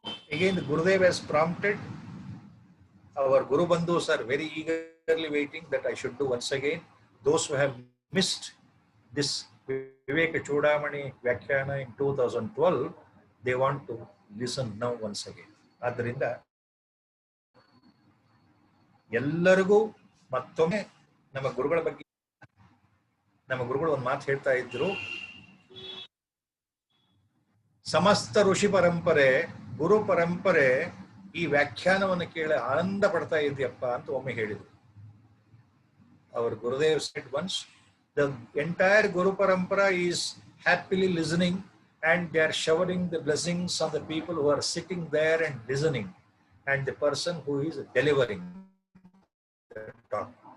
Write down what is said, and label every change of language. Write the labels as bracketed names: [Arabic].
[English] Again, the Gurudev has prompted. Our Guru Bandhus are very eagerly waiting that I should do once again. Those who have missed this Viveka Chudamani Vyakhyana in 2012, they want to listen now once again. [Kannada] ಆದ್ದರಿಂದ ಎಲ್ಲರಿಗೂ ಮತ್ತೊಮ್ಮೆ ನಮ್ಮ ಗುರುಗಳ ಬಗ್ಗೆ, ನಮ್ಮ ಗುರುಗಳು ಒಂದು ಮಾತು ಹೇಳ್ತಾ ಇದ್ರು, ಸಮಸ್ತ ಋಷಿ ಪರಂಪರೆ, ಗುರು ಪರಂಪರೆ ಈ ವ್ಯಾಖ್ಯಾನವನ್ನು ಕೇಳಿ ಆನಂದ ಪಡ್ತಾ ಇದೆಯಪ್ಪ ಅಂತ ಒಮ್ಮೆ ಹೇಳಿದ್ರು. [English] Our Gurudev said once, the entire Guru Parampara is happily listening and they are showering the blessings on the people who are sitting there and listening and the person who is delivering the talk.